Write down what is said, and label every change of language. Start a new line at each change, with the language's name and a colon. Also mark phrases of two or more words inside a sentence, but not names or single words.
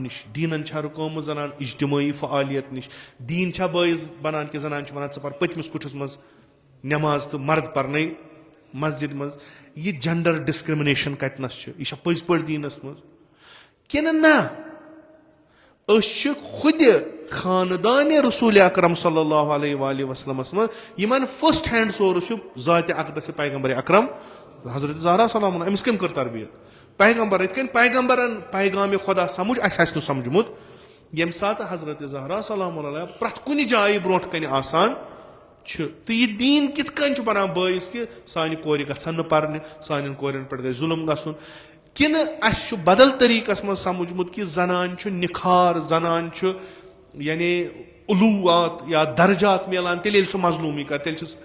Kashmiri: نِش دیٖنن چھا رُکٲومٕژ زنان اجتمٲعی فعالیت نِش دیٖن چھا بٲیِس بنان کہِ زنان چھِ ونان ژٕ پر پٔتمِس کُٹھِس منٛز نٮ۪ماز تہٕ مرد پرنے مسجد منٛز یہِ
English: gender discrimination
Kashmiri: کتنس چھِ یہِ چھا پٔزۍ پٲٹھۍ دیٖنس منٛز کِنہٕ نہ أسۍ چھِ خُدِ خاندانہِ رسوٗلِ اکرم
Arabic: صلی اللہ علیہ وآلہ وسلمس
Kashmiri: منٛز یِمن
English: first hand source
Kashmiri: چھُ ذاتِ اقدس پیغمبر اکرم حضرت زہرا
Arabic: سلام اللہ
Kashmiri: أمِس کٔمۍ کٔر تربیت پیغمبر یِتھ کٔنۍ پیغمبرن پیغامِ خۄدا سمجھ اَسہِ آسہِ نہٕ سمجھمُت ییٚمہِ ساتہٕ حضرت زہرا
Arabic: سلام اللہ
Kashmiri: پرٛٮ۪تھ کُنہِ جایہِ برونٛٹھ کنہِ آسان چھِ تہٕ یہِ دیٖن کِتھ کٔنۍ چھُ بنان بٲیِس کہِ سانہِ کورِ گژھن نہٕ پرنہِ سانٮ۪ن کورٮ۪ن پٮ۪ٹھ گژھِ ظُلم گژھُن کِنہٕ اَسہِ چھُ بدل طٔریٖقس منٛز سمجھمُت کہِ زنان چھُ نِکھار زنان چھُ یعنی علوٗوات یا درجات میلان تیٚلہِ ییٚلہِ سُہ مظلوٗمی کرِ تیٚلہِ چھُس